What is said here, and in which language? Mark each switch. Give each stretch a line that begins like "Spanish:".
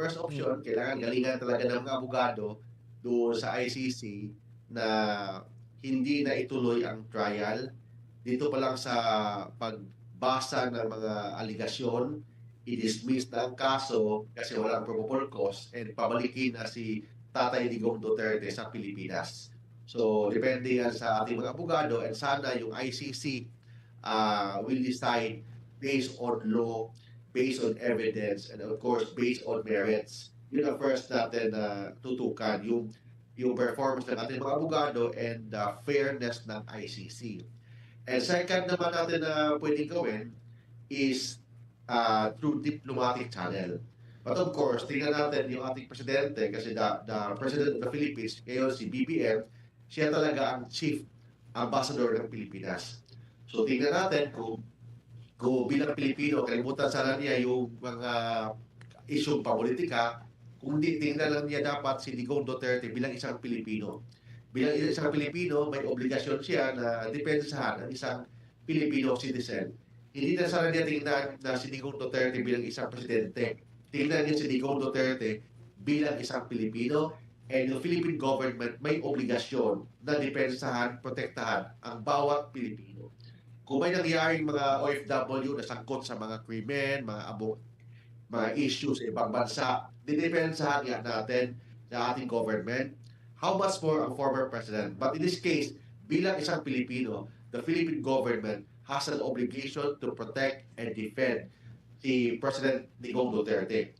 English: First option,
Filipino: kailangan galingan talaga ng mga abogado doon sa ICC na hindi na ituloy ang trial. Dito pa lang sa pagbasa ng mga aligasyon, i-dismiss na ang kaso kasi walang probable cause and pabalikin na si Tatay Digong Duterte sa Pilipinas. So, depende yan sa ating mga abogado and sana yung ICC
English: will decide based on law, based on evidence, and of course, based on merits.
Filipino: Yun ang first natin tutukan, yung performance ng ating mga abogado and
English: the fairness
Filipino: ng ICC.
English: And second
Filipino: naman natin na pwedeng gawin
English: is through diplomatic channel. But of course,
Filipino: tingnan natin yung ating presidente kasi
English: the President of the Philippines,
Filipino: ngayon si BBM, siya talaga ang
English: chief ambassador
Filipino: ng Pilipinas. So tingnan natin kung bilang Pilipino, kalimutan sana niya yung mga isyong papolitika, kung di tingnan lang niya dapat si Digong Duterte bilang isang Pilipino. Bilang isang Pilipino, may obligasyon siya na depensahan ang isang Filipino citizen. Hindi na sana niya tingnan na si Digong Duterte bilang isang presidente. Tingnan niya si Digong Duterte bilang isang Pilipino, and yung
English: Philippine government
Filipino: may obligasyon na depensahan, protektahan ang bawat Pilipino. Kung may nangyaring mga OFW na sangkot sa mga krimen, mga issues sa ibang bansa, didepensahan nga natin sa ating government.
English: How much more
Filipino: ang
English: former president? But in this case,
Filipino: bilang isang Pilipino,
English: the Philippine government has an obligation to protect and defend si President Digong Duterte.